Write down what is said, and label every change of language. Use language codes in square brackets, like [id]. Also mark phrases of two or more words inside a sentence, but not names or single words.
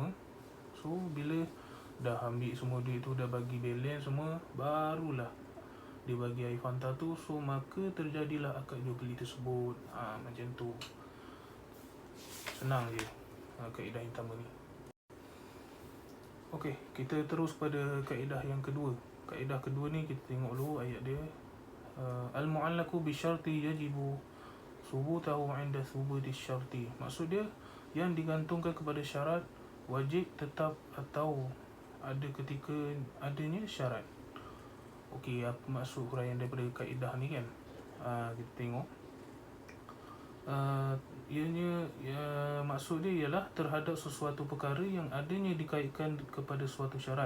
[ms] So bila dah ambil semua duit tu, dah bagi balance semua, barulah dia bagi air Fanta tu. So maka terjadilah akad jual beli tersebut. Macam tu. Senang je kaedah yang pertama ni. Okey, kita terus pada kaedah yang kedua. Kaedah kedua ni kita tengok dulu ayat dia. [ar] المعلق بالشرط يجب ثبوته عند ثبوت الشرط. [ms] Maksud dia yang digantungkan kepada syarat wajib tetap atau ada ketika adanya syarat. Okey, apa maksud huraian daripada kaedah ni kan? Kita tengok. Maksud dia ialah terhadap sesuatu perkara yang adanya dikaitkan kepada suatu syarat.